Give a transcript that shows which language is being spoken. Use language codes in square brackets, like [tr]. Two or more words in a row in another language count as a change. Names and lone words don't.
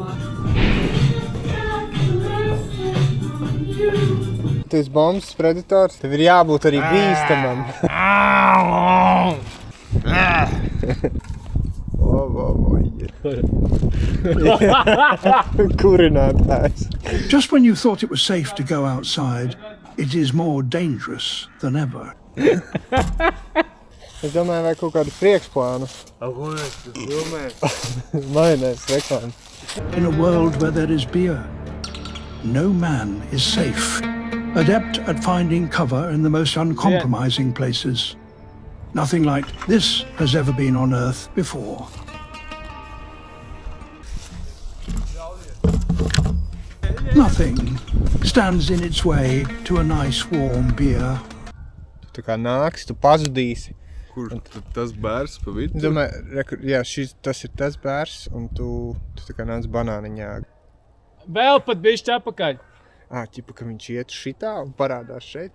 [lv] Tu esi bombas predators, tev ir jābūt arī bīstamam. Kurinātājs. [en] Just when you thought it was safe to go outside, it is more dangerous than ever. [lv] Es domāju, vai kaut kādu priekšplānu. Majonēs reklāmu. [en] In a world where there is beer, no man is safe. Adept at finding cover in the most uncompromising places. Nothing like this has ever been on Earth before. Nothing stands in its way to a nice warm beer. [lv] Tu kā nāks, tu pazudīsi. Kur tas bērs pa vidu? Domāju, tas ir tas bērs, un tu tā kā nāc banāniņā. Vēl pat bišķi apakaļ. Ķipa, ka viņš iet šitā un parādās šeit.